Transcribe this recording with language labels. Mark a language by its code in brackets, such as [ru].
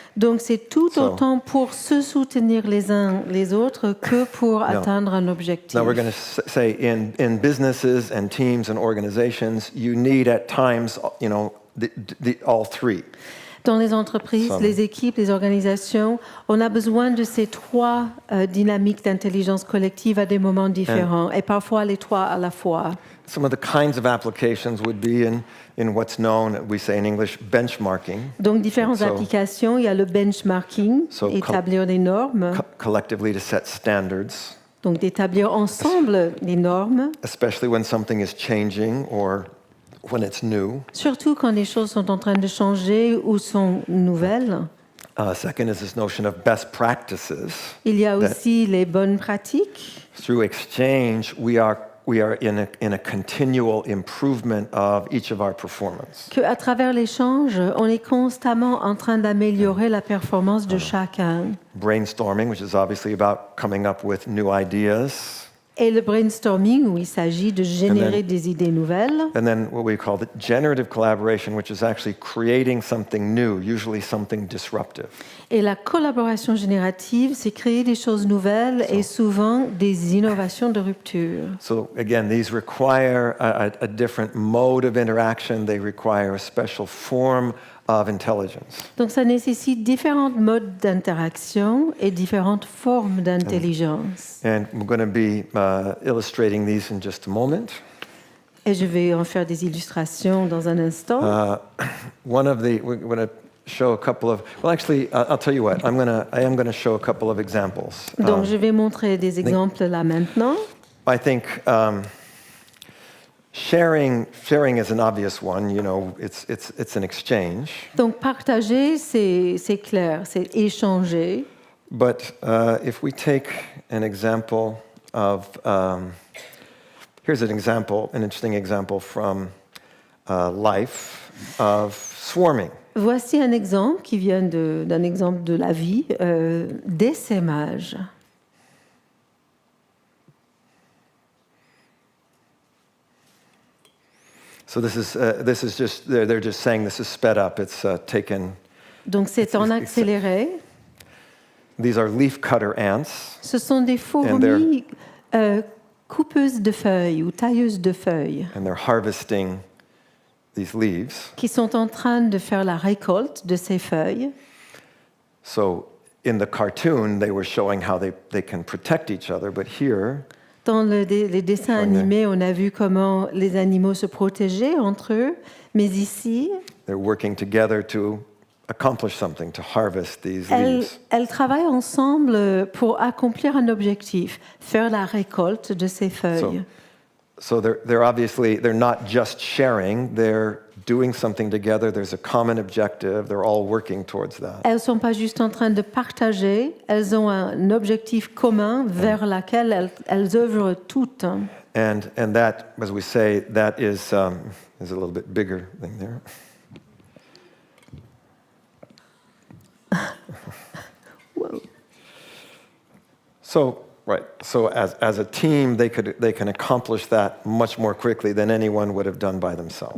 [fr] Donc c'est tout autant pour se soutenir les uns les autres que pour atteindre un objectif. [en] Now we're going to say in businesses and teams and organizations, you need at times, all three. [fr] Dans les entreprises, les équipes, les organisations, on a besoin de ces trois dynamiques d'intelligence collective à des moments différents et parfois les trois à la fois. [en] Some of the kinds of applications would be in what's known, we say in English, benchmarking. [fr] Donc différentes applications, il y a le benchmarking, établir des normes. [en] Collectively to set standards. [fr] Donc d'établir ensemble des normes. [en] Especially when something is changing or when it's new. [fr] Surtout quand les choses sont en train de changer ou sont nouvelles. [en] Second is this notion of best practices. [fr] Il y a aussi les bonnes pratiques. [en] Through exchange, we are in a continual improvement of each of our performance. [fr] Que à travers l'échange, on est constamment en train d'améliorer la performance de chacun. [en] Brainstorming, which is obviously about coming up with new ideas. [fr] Et le brainstorming, où il s'agit de générer des idées nouvelles. [en] And then what we call the generative collaboration, which is actually creating something new, usually something disruptive. [fr] Et la collaboration générative, c'est créer des choses nouvelles et souvent des innovations de rupture. [en] So again, these require a different mode of interaction. They require a special form of intelligence. [fr] Donc ça nécessite différents modes d'interaction et différentes formes d'intelligence. [en] And we're going to be illustrating these in just a moment. [fr] Et je vais en faire des illustrations dans un instant. [en] We're going to show a couple of. Well, actually, I'll tell you what. I am going to show a couple of examples. [fr] Donc je vais montrer des exemples là maintenant. [en] I think. Sharing is an obvious one, it's an exchange. [fr] Donc partager, c'est clair, c'est échanger. [en] But if we take an example of, here's an interesting example from life of swarming. [fr] Voici un exemple qui vient d'un exemple de la vie, d'essaimage. [en] So this is just they're just saying this is sped up. It's taken. [fr] Donc c'est en accéléré. [en] These are leaf cutter ants. [fr] Ce sont des fourmis coupeuses de feuilles ou tailleuses de feuilles. [en] And they're harvesting these leaves. [fr] Qui sont en train de faire la récolte de ces feuilles. [en] So in the cartoon, they were showing how they can protect each other, but here. [fr] Dans les dessins animés, on a vu comment les animaux se protégeaient entre eux, mais ici, [en] they're working together to accomplish something, to harvest these leaves. [fr] Elles travaillent ensemble pour accomplir un objectif, faire la récolte de ces feuilles. [en] So they're not just sharing, they're doing something together. There's a common objective. They're all working towards that. [fr] Elles sont pas juste en train de partager, elles ont un objectif commun vers lequel elles œuvrent toutes. [en] And that, as we say, that is a little bit bigger thing there. Whoa. So Right. So as a team, they can accomplish that much more quickly than anyone would have done by themselves.